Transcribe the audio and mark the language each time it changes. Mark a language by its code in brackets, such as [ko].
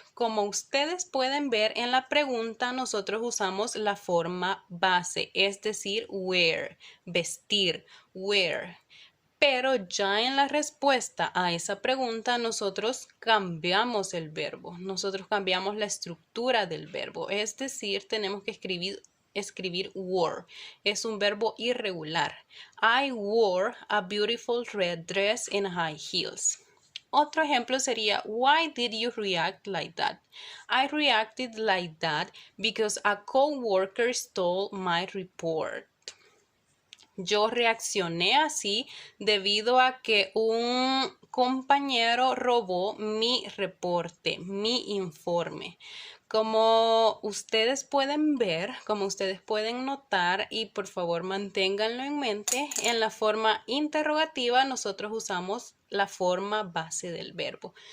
[es] Como ustedes pueden ver en la pregunta, nosotros usamos la forma base, es decir, wear, vestir, wear. Pero ya en la respuesta a esa pregunta nosotros cambiamos el verbo, nosotros cambiamos la estructura del verbo, es decir, tenemos que escribir wore, es un verbo irregular. [en] I wore a beautiful red dress and high heels. [es] Otro ejemplo sería, [en] why did you react like that? I reacted like that because a coworker stole my report. [es] Yo reaccioné así debido a que un compañero robó mi reporte, mi informe. Como ustedes pueden ver, como ustedes pueden notar, y por favor manténganlo en mente, en la forma interrogativa nosotros usamos la forma base del verbo.